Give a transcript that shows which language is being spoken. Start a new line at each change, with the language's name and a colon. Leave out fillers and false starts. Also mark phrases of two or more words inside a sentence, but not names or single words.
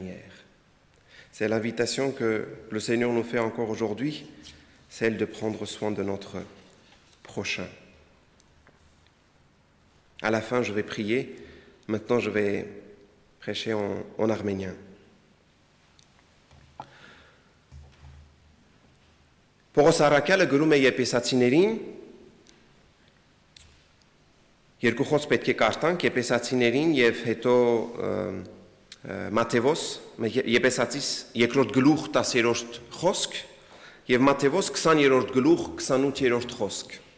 French: » C'est l'invitation que le Seigneur nous fait encore aujourd'hui, celle de prendre soin de notre prochain. À la fin, je vais prier. Maintenant, je vais prêcher en arménien.
Armenian: Պողոս առաքյալը գրում է Եփեսացիներին, երկու խոսք պետք է կարդանք Եփեսացիներին եւ հետո Մատթեոս, Եփեսացիս 2-րդ գլուխ 10-րդ խոսք եւ Մատթեոս 20-րդ գլուխ 28-րդ խոսք։